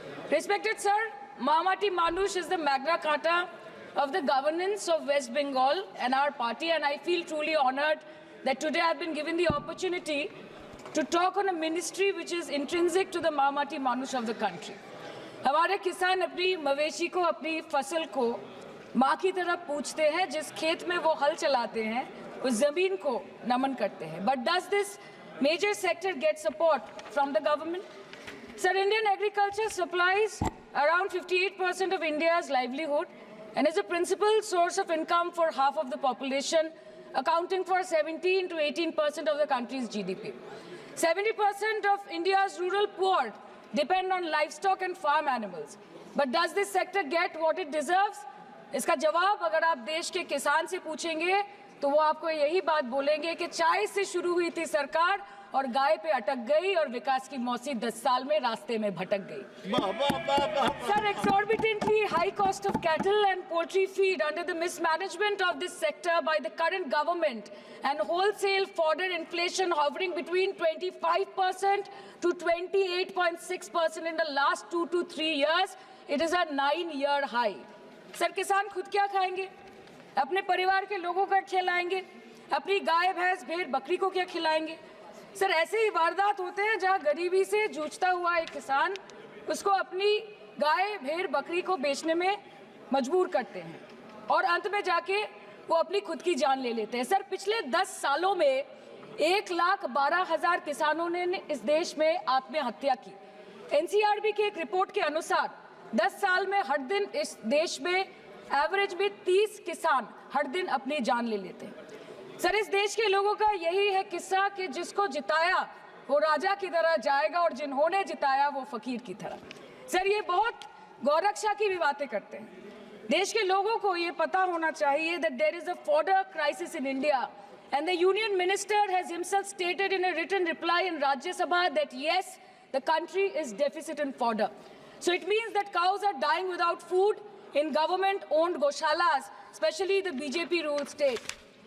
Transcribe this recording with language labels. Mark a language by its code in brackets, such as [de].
[en] Respected sir, Mahamati Manush is the Magna Carta of the governance of West Bengal and our party, and I feel truly honored that today I've been given the opportunity to talk on a ministry which is intrinsic to the Mahamati Manush of the country. [hi] हमारे किसान अपनी मवेशी को, अपनी फसल को माँ की तरह पूछते हैं, जिस खेत में वो हल चलाते हैं उस जमीन को नमन करते हैं। [en] But does this major sector get support from the government? Sir, Indian agriculture supplies around 58% of India's livelihood and is a principal source of income for half of the population, accounting for 17 to 18% of the country's GDP. 70% of India's rural poor depend on livestock and farm animals. But does this sector get what it deserves? [hi] इसका जवाब अगर आप देश के किसान से पूछेंगे तो वो आपको यही बात बोलेंगे कि चाय से शुरू हुई थी सरकार और गाय पे अटक गई और विकास की मौसी 10 साल में रास्ते में भटक गई। [en] Sir, exorbitantly high cost of cattle and poultry feed under the mismanagement of this sector by the current government and wholesale fodder inflation hovering between 25% to 28.6% in the last 2 to 3 years, it is a 9-year high. [hi] Sir, किसान खुद क्या खाएंगे? अपने परिवार के लोगों का खिलाएंगे? अपनी गाय, भैंस, भेड़, बकरी को क्या खिलाएंगे? सर, ऐसे ही वारदात होते हैं जहां गरीबी से जूझता हुआ एक किसान उसको अपनी गाय, भेड़, बकरी को बेचने में मजबूर करते हैं और अंत में जाके वो अपनी खुद की जान ले लेते हैं। सर, पिछले 10 सालों में 1,12,000 किसानों ने इस देश में आत्महत्या की। एनसीआरबी की एक रिपोर्ट के अनुसार 10 साल में हर दिन इस देश में एवरेज में 30 किसान हर दिन अपनी जान ले लेते हैं। सर, इस देश के लोगों का यही है किस्सा कि जिसको जिताया वो राजा की तरह जाएगा और जिन्होंने जिताया वो फकीर की तरह। सर, ये बहुत गौरक्षा की भी बातें करते हैं। देश के लोगों को ये पता होना चाहिए [en] that there is a fodder crisis in India, and the union minister has himself stated in a written reply in Rajya Sabha that yes, the country is deficit in fodder. So it means that cows are dying without food in government-owned goshalas, especially the BJP-ruled state.